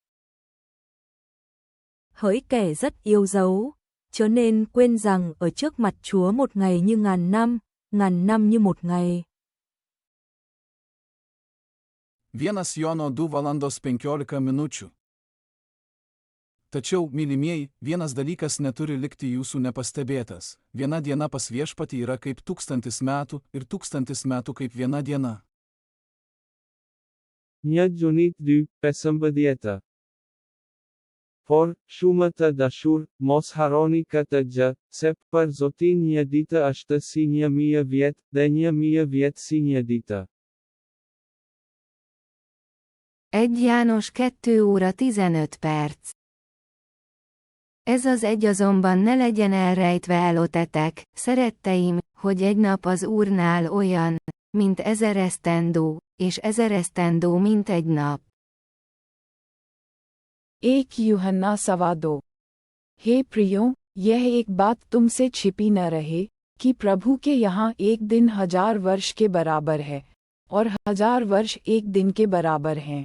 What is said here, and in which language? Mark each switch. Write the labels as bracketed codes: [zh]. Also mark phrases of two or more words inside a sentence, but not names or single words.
[vi] Hỡi kẻ rất yêu dấu, chớ nên quên rằng ở trước mặt Chúa một ngày như 1000 năm như một ngày. [lt] 1 Jono 2:15. Tačiau, mylimieji, vienas dalykas neturi likti jūsų nepastebėtas. Viena diena pas viešpatį yra kaip 1000 metų ir 1000 metų kaip viena diena. [sq] Një gjunit 2, 15. Por, shumët e dashur, mos harroni këtë gjë, se për Zotin një ditë është si 1000 vjet, dhe 1000 vjet si një ditë. [hu] 1 János 2:15. Ez az egy azonban ne legyen elrejtve elotetek, szeretteim, hogy egy nap az Úrnál olyan, mint 1000 esztendő, és 1000 esztendő mint egy nap. [hi] 1 यूहन्ना 2:2. हे प्रियो, यह एक बात तुमसे छिपी न रहे, कि प्रभु के यहाँ एक दिन 1000 वर्ष के बराबर है, और 1000 वर्ष एक दिन के बराबर हैं.